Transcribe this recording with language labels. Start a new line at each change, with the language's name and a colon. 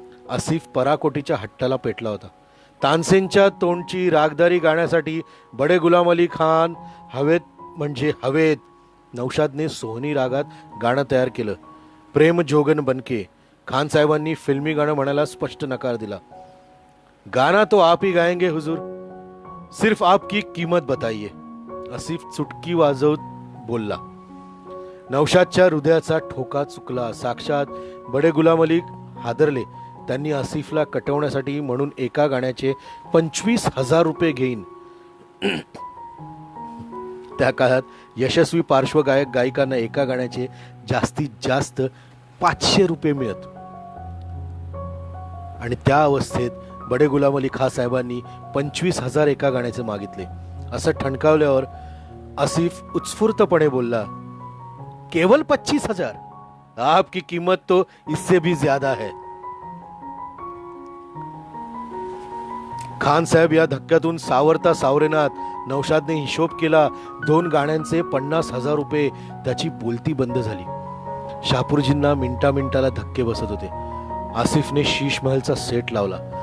Marathi: आसिफ पराकोटीच्या हट्टाला पेटला होता. तानसेनच्या तोंडची रागदारी गाण्यासाठी बडे गुलाम अली खान हवेत म्हणजे हवेत नौशादने सोहनी रागात गाणं तयार केलं. प्रेम जोगन बनके. खान साहेबांनी फिल्मी गाणं म्हणायला स्पष्ट नकार दिला.
Hindi: गाना तो आप ही गाएंगे हुजूर, सिर्फ आपकी कीमत बताइए.
Marathi: आसिफ चुटकी वाजवत बोलला. नौशादच्या हृदयाचा ठोका चुकला. साक्षात बडे गुलाम अली हादरले. त्यांनी आसिफला कटवण्यासाठी म्हणून एका गाण्याचे 25,000 रुपये घेईन. त्या काळात यशस्वी पार्श्वगायक गायिकांना एका गाण्याचे जास्तीत जास्त 500 रुपये मिळत. आणि त्या अवस्थेत बडे गुलाम अली खां साहेबांनी 25,000 एका गाण्याचे मागितले. असं ठणकावल्यावर आसिफ उत्स्फूर्तपणे बोलला,
Hindi: केवल 25,000? आपकी कीमत तो इससे भी ज्यादा है.
Marathi: खान साहेब या धक्क्यातून सावरता सावरेनात. नौशादने हिशोब केला. 2 गाण्यांचे 50,000 रुपये. त्याची बोलती बंद झाली. शापूरजींना मिनिटाला धक्के बसत होते. आसिफने शीश महलचा सेट लावला.